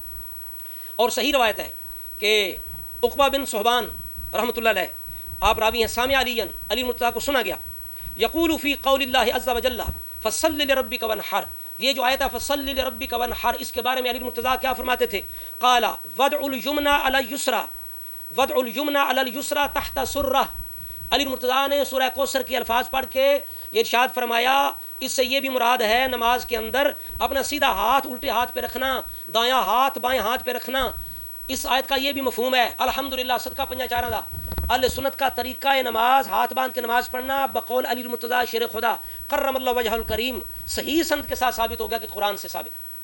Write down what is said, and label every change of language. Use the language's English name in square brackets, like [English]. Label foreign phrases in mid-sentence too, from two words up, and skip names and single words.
[Urdu] اور صحیح روایت ہے کہ عقبہ بن صہبان [Arabic] رحمۃ اللہ علیہ, [Urdu] آپ راوی ہیں, سامع علی مرتضیٰ کو سنا گیا [Arabic] یقول فی قول اللہ عز وجل فصل لربک وانحر, [Urdu] یہ جو آیت ہے [Arabic] فصل لربک وانحر, [Urdu] اس کے بارے میں علی مرتضیٰ کیا فرماتے تھے؟ [Arabic] قال وضع الیمنى علی اليسرى, وضع الیمنى علی اليسرى تحت سرہ. [Urdu] علی مرتضیٰ نے سورہ کوثر کے الفاظ پڑھ کے یہ ارشاد فرمایا, اس سے یہ بھی مراد ہے نماز کے اندر اپنا سیدھا ہاتھ الٹے ہاتھ پہ رکھنا, دایاں ہاتھ بائیں ہاتھ پہ رکھنا. اس آیت کا یہ بھی مفہوم ہے. الحمدللہ صدقہ پنجا چارہ دا اہل سنت کا طریقہ نماز ہاتھ باندھ کے نماز پڑھنا بقول علی مرتضیٰ شیر خدا [Arabic] کرم اللہ وجہ الکریم [Urdu] صحیح سند کے ساتھ ثابت ہو گیا کہ قرآن سے ثابت ہے.